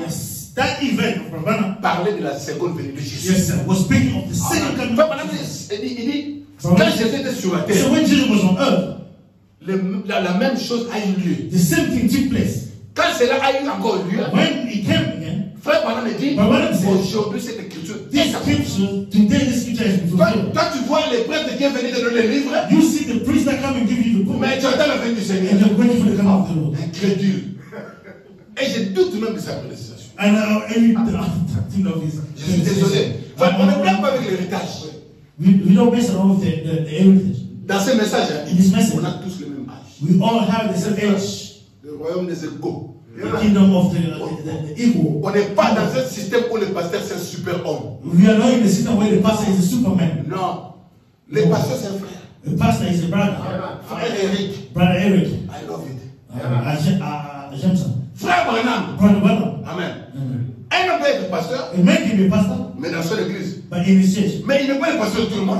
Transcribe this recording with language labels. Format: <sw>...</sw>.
<en>Yes, that event of Branham,</en> <fr>parlait de la seconde venue de Jésus.</fr> <en>yes sir, was speaking of the second coming.</en> <fr>Frère Branham il dit, quand Jésus était sur la terre,</fr> <en>So when Jesus was on earth,</en> <fr>la même chose a eu lieu.</fr> <en>the same thing took place.</en> <fr>Quand cela a eu encore lieu,</fr> <en>When he came again,</en> <fr>frère Branham dit,</fr> <en>Branham said,</en> <fr>aujourd'hui cette écriture</fr> <en>this</en> <fr>est accomplie.</fr> <en>scripture, today this scripture is fulfilled.</en> <fr>Toi, tu vois les prêtres qui sont venus te donner le livre,</fr> <en>You see the priest that come and give you the book,</en> <fr>mais tu attends la venue du Seigneur.</fr> <en>and you're waiting for the coming of the Lord.</en> <fr>Incrédule. Et je doute même de sa prédication.</fr> <en>And any thing of his.</en> <fr>Je suis désolé. Enfin, on ne blague pas avec l'héritage.</fr> <en>We don't mess around with the heritage.</en> <fr>Dans ce message,</fr> <en>In this message,</en> <fr>on a tous le même âge.</fr> <en>we all have the same age.</en> <fr>Le royaume des égaux.</fr> <en>The kingdom of the equal.</en> <fr>On n'est pas dans un système où le pasteur c'est un super homme.</fr> <en>We are not in the system where the pastor is a superman.</en> <fr>Non. Le pasteur c'est un frère.</fr> <en>The pastor is a brother.</en> <fr>Frère Eric.</fr> <en>Brother Eric. I love it. Jameson.</en> <fr>Frère Branham.</fr> <en>Brother Branham. Amen. Amen.</en> <fr>Un homme peut être pasteur,</fr> <en>A man can be a pastor,</en> <fr>mais dans son église.</fr> <en>but in his church,</en> <fr>Mais il n'est pas le pasteur de tout le monde.</fr>